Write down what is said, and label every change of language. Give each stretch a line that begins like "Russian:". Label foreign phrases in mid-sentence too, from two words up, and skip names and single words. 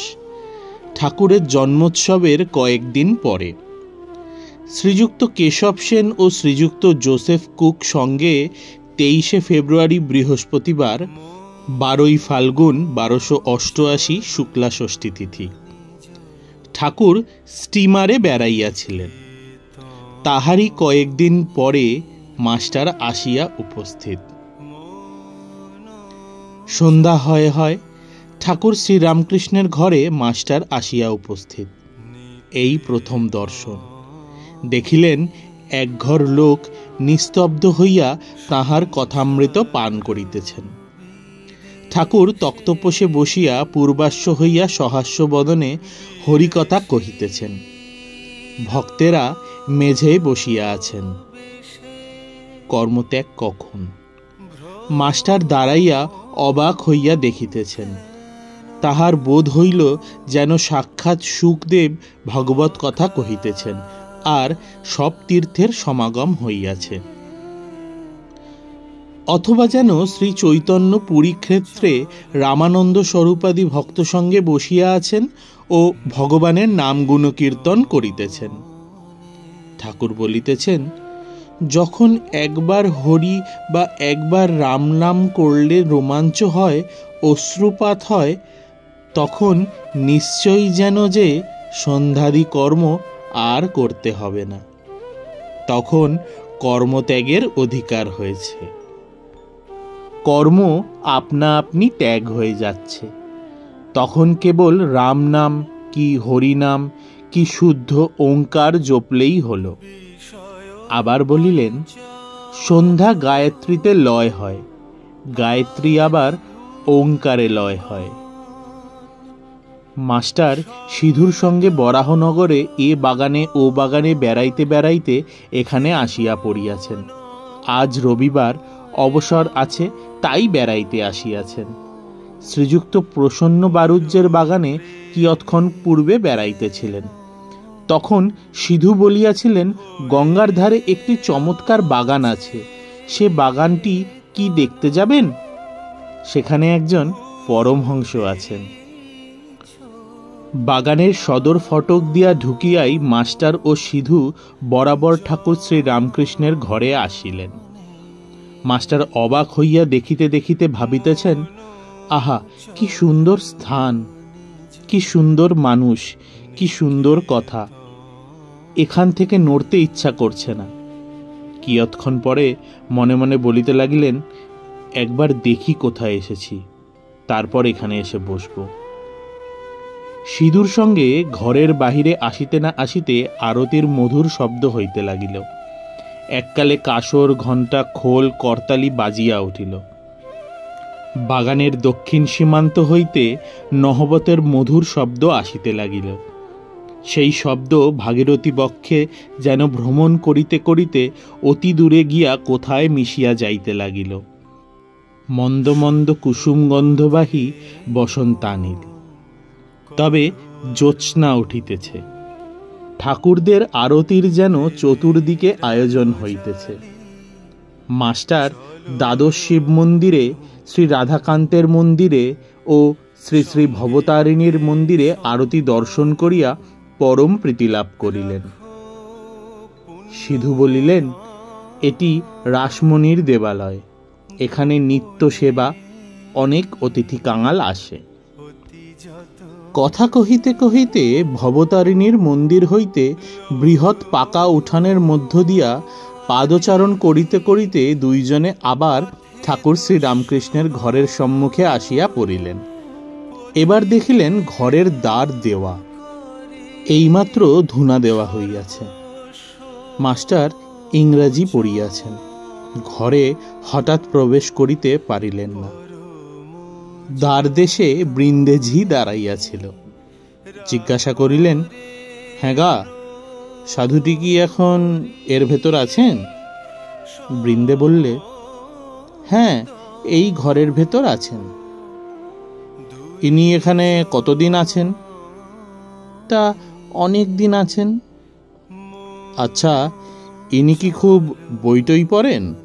Bangla: ঠাকুরের জন্মোৎসবের কয়েকদিন পরে শ্রীযুক্ত কেশব সেন আর শ্রীযুক্ত জোসেফ কুক সঙ্গে 23 ফেব্রুয়ারি বৃহস্পতিবার 12 ফাল্গুন 1288 শুক্লা ষষ্ঠী তিথি ঠাকুর স্টীমারে বেড়াইয়াছিলেন। তাহারই কয়েকদিন পরে মাস্টার আসিয়া উপস্থিত। সন্ধ্যা হয় হয় ঠাকুর শ্রী রামকৃষ্ণের ঘরে মাস্টার আসিয়া উপস্থিত। এই প্রথম দর্শন দেখিলেন এক ঘর লোক নিস্তব্ধ হইয়া তাঁহার কথামৃত পান করিতেছেন। ঠাকুর তক্তপোষে বসিয়া পূর্বাস্য হইয়া সহাস্য বদনে হরিকথা কহিতেছেন। ভক্তেরা মেঝে বসিয়া আছেন। কর্মত্যাগ কখন? মাস্টার দাঁড়াইয়া অবাক হইয়া দেখিতেছেন। তাঁহার বোধ হইল যেন সাক্ষাৎ শুকদেব ভাগবত কথা কহিতেছেন আর সব তীর্থের সমাগম হইয়াছে। অথবা যেন শ্রী চৈতন্য পুরী ক্ষেত্রে রামানন্দ স্বরূপাদি ভক্ত সঙ্গে বসিয়া আছেন আর ভগবানের নাম গুণ কীর্তন করিতেছেন। ঠাকুর বলিতেছেন, যখন একবার হরি বা একবার রাম নাম করলে রোমাঞ্চ হয়, অশ্রুপাত হয়, তখন নিশ্চয় জেন যে সন্ধ্যাদি কর্ম আর করতে হবে না, তখন কর্মত্যাগের অধিকার হয়েছে। কর্ম আপনা আপনি ত্যাগ হয়ে যাচ্ছে। তখন কেবল রাম নাম কি হরি নাম কি শুদ্ধ ওঁকার জপলেই হলো। আবার বলিলেন, সন্ধ্যা গায়ত্রীতে লয় হয়, গায়ত্রী আবার ওঁকারে লয় হয়। মাস্টার সিধুর সঙ্গে বরাহনগরে এ বাগানে ও বাগানে বেড়াইতে বেড়াইতে এখানে আসিয়া পড়িয়াছেন। আজ রবিবার অবসর আছে তাই বেড়াইতে আসিয়াছেন। শ্রীযুক্ত প্রসন্ন বাঁড়ুজ্যের বাগানে কিয়ৎক্ষণ পূর্বে বেড়াইতেছিলেন। তখন সিধু বলিয়াছিলেন, গঙ্গার ধারে একটি চমৎকার বাগান আছে, সে বাগানটি কি দেখতে যাবেন? সেখানে একজন পরমহংস আছেন। বাগানের সদর ফটক দিয়া ঢুকিয়াই মাস্টার আর সিধু বরাবর ঠাকুর শ্রী রামকৃষ্ণের ঘরে আসিলেন। মাস্টার অবাক হইয়া দেখিতে দেখিতে ভাবিতেছেন, আহা কি সুন্দর স্থান, কি সুন্দর মানুষ, কি সুন্দর কথা। এখান থেকে নড়তে ইচ্ছা করছে না। কিয়ৎক্ষণ পরে মনে মনে বলিতে লাগিলেন, একবার দেখি কোথায় এসেছি, তারপর এখানে এসে বসবো। সিধুর সঙ্গে ঘরের বাহিরে আসিতে না আসিতে আরতির মধুর শব্দ হইতে লাগিল। এককালে কাঁসর ঘণ্টা খোল করতালি বাজিয়া উঠিল। বাগানের দক্ষিণ সীমান্ত হইতে নহবতের মধুর শব্দ আসিতে লাগিল। সেই শব্দ ভাগীরথী বক্ষে যেন ভ্রমণ করিতে করিতে অতি দূরে গিয়া কোথায় মিশিয়া যাইতে লাগিল। মন্দ মন্দ কুসুম গন্ধবাহী বসন্তানিল। তবে জ্যোৎস্না উঠিতেছে। ঠাকুরদের আরতির যেন চতুর্দিকে আয়োজন হইতেছে। মাস্টার দ্বাদশ শিব মন্দিরে, শ্রী রাধাকান্তের মন্দিরে আর শ্রী শ্রী ভবতারিণীর মন্দিরে আরতি দর্শন করিয়া পরম প্রীতি লাভ করিলেন। সিধু বলিলেন, এটি রাসমণির দেবালয়, এখানে নিত্য সেবা, অনেক অতিথি কাঙাল আসে। কথা কহিতে কহিতে ভবতারিণীর মন্দির হইতে বৃহৎ পাকা উঠানের মধ্য দিয়া পাদচারণ করিতে করিতে দুইজনে আবার ঠাকুর শ্রী রামকৃষ্ণের ঘরের সম্মুখে আসিয়া পড়িলেন। এবার দেখিলেন ঘরের দ্বার দেওয়া, এইমাত্র ধুনা দেওয়া হইয়াছে। মাস্টার ইংরাজী পড়িয়াছেন। ঘরে হঠাৎ প্রবেশ করিতে পারিলেন না। দ্বারদেশে বৃন্দে ঝি দাঁড়াইয়াছিল। জিজ্ঞাসা করিলেন, হাঁ গা সাধুটি কি এখন এর ভেতর আছেন? বৃন্দে বললে, হ্যাঁ, এই ঘরের ভেতর আছেন। ইনি এখানে কতদিন আছেন? তা অনেক দিন আছেন। আচ্ছা, ইনি কি খুব বইটই পড়েন?